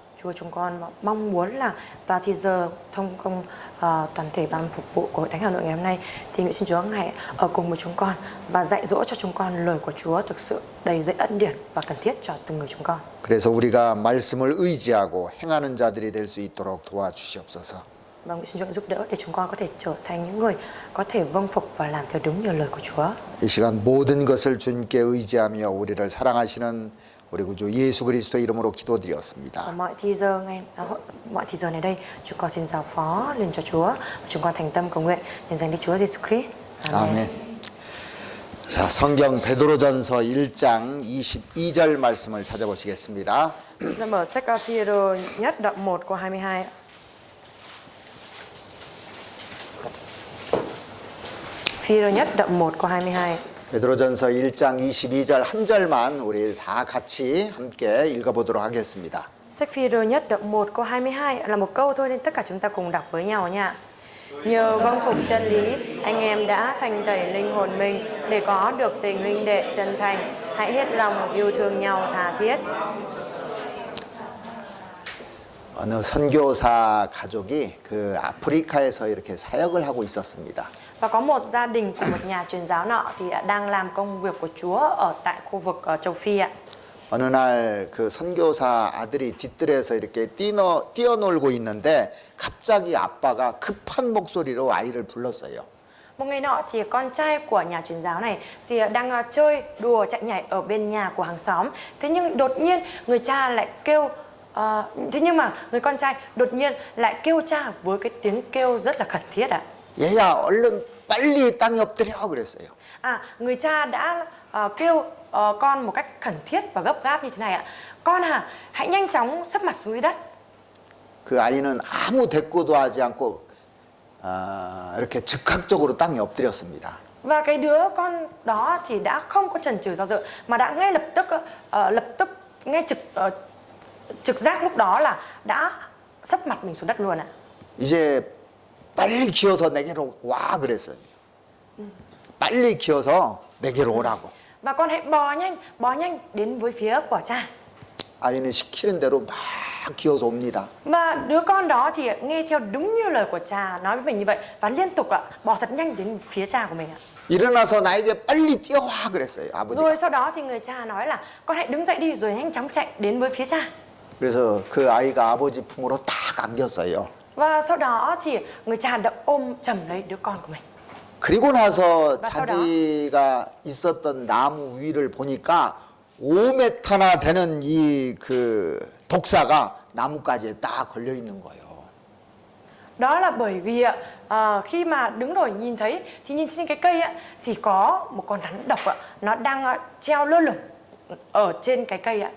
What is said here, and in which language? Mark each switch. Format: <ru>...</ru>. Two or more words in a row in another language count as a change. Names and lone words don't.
<vi>Chúa, chúng con mong muốn là vào thì giờ thông công toàn thể ban phục vụ của hội thánh Hà Nội ngày hôm nay thì nguyện xin Chúa hãy ở cùng với chúng con và dạy dỗ cho chúng con lời của Chúa thực sự đầy dẫy ân điển và cần thiết cho từng người chúng con.</vi> <ko>그래서 우리가 말씀을 의지하고 행하는 자들이 될 수 있도록 도와주시옵소서.</ko> <vi>Và nguyện xin Chúa giúp đỡ để chúng con có thể trở thành những người có thể vâng phục và làm theo đúng như lời của Chúa.</vi> <ko>이 시간 모든 것을 주님께 의지하며 우리를 사랑하시는 우리 구주 예수 그리스도의 이름으로 기도드렸습니다.</ko> <vi>Ở mọi thì giờ này đây, chúng con xin giao phó lên cho Chúa và chúng con thành tâm cầu nguyện nhân danh Đức Chúa Giêsu Christ. Amen.</vi> <ko>아멘. 자, 성경 베드로전서 1장 22절 말씀을 찾아보시겠습니다.</ko> <vi>Chúng ta mở sách Phi-e-rơ nhất đoạn 1 câu 22. Phi-e-rơ nhất đoạn 1 câu 22.</vi> <ko>베드로전서 1장 22절 한 절만 우리 다 같이 함께 읽어보도록 하겠습니다.</ko> <vi>Sách Phi-e-rơ nhất đoạn 1 câu 22 là một câu thôi nên tất cả chúng ta cùng đọc với nhau nha. Nhờ vâng phục chân lý, anh em đã thành tẩy linh hồn mình để có được tình huynh đệ chân thành. Hãy hết lòng yêu thương nhau tha thiết.</vi> <ko>어느 선교사 가족이 그 아프리카에서 이렇게 사역을 하고 있었습니다.</ko> <vi>Và có một gia đình của một nhà truyền giáo nọ thì đang làm công việc của Chúa ở tại khu vực châu Phi ạ.</vi> <ko>어느 날 그 선교사 아들이 뒤뜰에서 이렇게 뛰어놀고 있는데 갑자기 아빠가 급한 목소리로 아이를 불렀어요.</ko> <vi>Một ngày nọ thì con trai của nhà truyền giáo này thì đang chơi đùa chạy nhảy ở bên nhà của hàng xóm. Thế nhưng đột nhiên người cha lại kêu thế nhưng mà người con trai đột nhiên lại kêu cha với cái tiếng kêu rất là khẩn thiết ạ.</vi> <ko>얘야 얼른 빨리 땅에 엎드려 그랬어요.</ko> <vi>Người cha đã kêu con một cách khẩn thiết và gấp gáp như thế này ạ. Con hãy nhanh chóng sấp mặt xuống dưới đất.</vi> <ko>그 아이는 아무 대꾸도 하지 않고 이렇게 즉각적으로 땅에 엎드렸습니다.</ko> <vi>Và cái đứa con đó thì đã không có chần chừ do dự mà đã ngay lập tức ngay trực giác lúc đó là đã sấp mặt mình xuống đất luôn ạ.</vi> <ko>이제 빨리 기어서 내게로 와 그랬어요. 빨리 기어서 내게로 오라고.</ko> <vi>Và con hãy bò nhanh đến với phía của cha.</vi> <ko>아이는 시키는 대로 막 기어서 옵니다.</ko> <vi>Và đứa con đó thì nghe theo đúng như lời của cha nói với mình như vậy và liên tục bò thật nhanh đến phía cha của mình ạ.</vi> <ko>일어나서 나에게 빨리 뛰어와 그랬어요. 아버지가.</ko> <vi>Rồi sau đó thì người cha nói là con hãy đứng dậy đi rồi nhanh chóng chạy đến với phía cha.</vi> <ko>그래서 그 아이가 아버지 품으로 딱 안겼어요.</ko> <vi>Và sau đó thì người cha đã ôm chầm lấy đứa con của mình.</vi> <ko>그리고 나서</ko> <vi>và sau đó-</vi> <ko>자기가 있었던 나무 위를 보니까 5m나 되는 이 그 독사가 나무가지에 딱 걸려 있는 거예요.</ko> <vi>Đó là bởi vì khi mà đứng rồi nhìn thấy thì nhìn trên cái cây thì có một con rắn độc nó đang treo lơ lửng ở trên cái cây ạ.</vi>